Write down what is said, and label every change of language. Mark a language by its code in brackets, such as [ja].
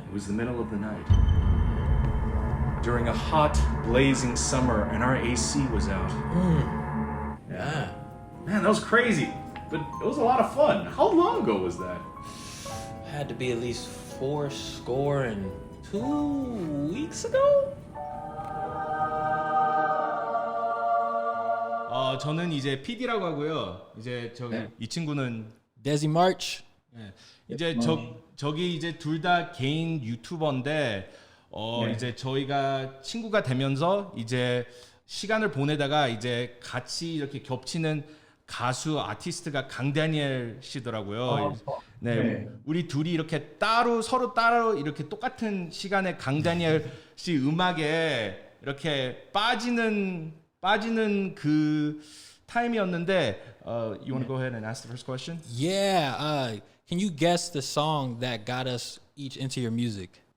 [en] It was the middle of the night. During a hot, blazing summer, and our AC was out. Yeah. Man, that was crazy. But it was a lot of fun. How long ago was that? Had to be at least 4-2 weeks ago? [ko] 저는 이제 PD라고 하고요. 이제 이 친구는 [en] Desi March. [ko] 이제 저기 이제 둘 다 개인 유튜버인데 이제 저희가 친구가 되면서 이제 시간을 보내다가 이제 같이 이렇게 겹치는 가수 아티스트가 강다니엘 씨더라고요. 네, 우리 둘이 이렇게 서로 따로 이렇게 똑같은 시간에 강다니엘 씨 음악에 이렇게 빠지는 그 타임이었는데, [en] you want to go ahead and ask the first question? Yeah. Can you guess the song that got us each into your music?